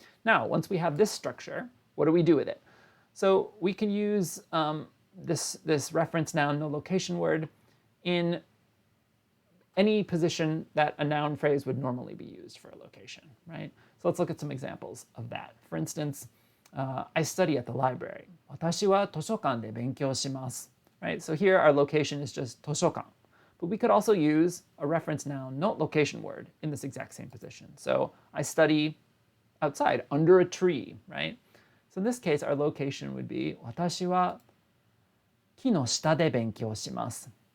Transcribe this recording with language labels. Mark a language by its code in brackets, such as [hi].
[en] Now, once we have this structure, what do we do with it? So we can use this reference noun no location word in any position that a noun phrase would normally be used for a location, right? So let's look at some examples of that. For instance, I study at the library. [ja] 私は図書館で勉強します. [en] Right? So here our location is just 図書館. But we could also use a reference noun, no location word, in this exact same position. So I study outside, under a tree, right? So in this case, our location would be [ja] 私は木の下で勉強します.